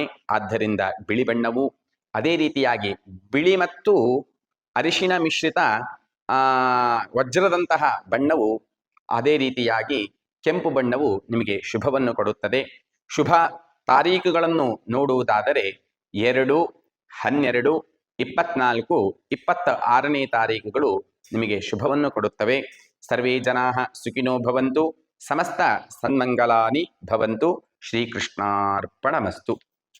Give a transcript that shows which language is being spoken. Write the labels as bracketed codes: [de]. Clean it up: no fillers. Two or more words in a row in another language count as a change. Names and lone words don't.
[kn] ಆದ್ದರಿಂದ ಬಿಳಿ ಬಣ್ಣವು, ಅದೇ ರೀತಿಯಾಗಿ ಬಿಳಿ ಮತ್ತು ಅರಿಶಿಣ ಮಿಶ್ರಿತ ವಜ್ರದಂತಹ ಬಣ್ಣವು, ಅದೇ ರೀತಿಯಾಗಿ ಕೆಂಪು ಬಣ್ಣವು ನಿಮಗೆ ಶುಭವನ್ನು ಕೊಡುತ್ತದೆ. ಶುಭ ತಾರೀಖುಗಳನ್ನು ನೋಡುವುದಾದರೆ 2, 12, 24, 26ನೇ ತಾರೀಖುಗಳು ನಿಮಗೆ ಶುಭವನ್ನು ಕೊಡುತ್ತವೆ. [sa] ಸರ್ವೇ ಜನಾಃ ಸುಖಿನೋ ಭವಂತು, ಸಮಸ್ತ ಸನ್ಮಂಗಲಾನಿ ಭವಂತು. ಶ್ರೀಕೃಷ್ಣಾರ್ಪಣಮಸ್ತು.